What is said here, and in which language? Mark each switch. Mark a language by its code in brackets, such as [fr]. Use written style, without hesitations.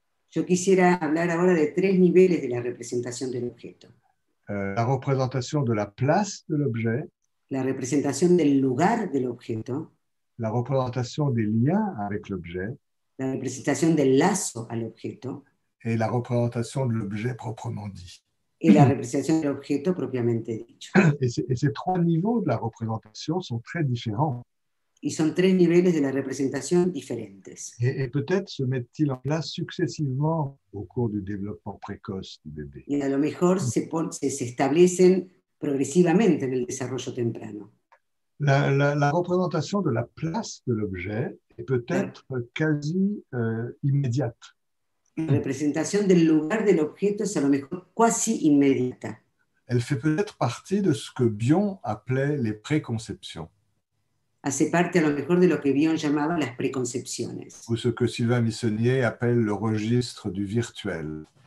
[es] Yo quisiera hablar ahora de 3 niveles de la representación del objeto. [fr] La représentation de la place de l'objet, [es] La representación del lugar del objeto, [fr] la représentation des liens avec l'objet [es] la representación del lazo al objeto [fr] et la représentation de l'objet proprement dit. [es] y la representación del objeto propiamente dicho. [fr] Et ces trois niveaux de la représentation sont très différents. [es] Y son 3 niveles de la representación diferentes. [fr] Et peut-être se mettent-ils en place successivement au cours du développement précoce du bébé. [es] Y a lo mejor se establecen progresivamente en el desarrollo temprano. [fr] La représentation de la place de l'objet est peut-être quasi immédiate. [es] La representación del lugar del objeto es a lo mejor quasi inmediata. [fr] Elle fait peut-être partie de ce que Bion appelait les préconceptions. [es] Hace parte a lo mejor de lo que Bion llamaba las preconcepciones, [fr] Ou ce que Sylvain Missonnier appelle le registre du virtuel.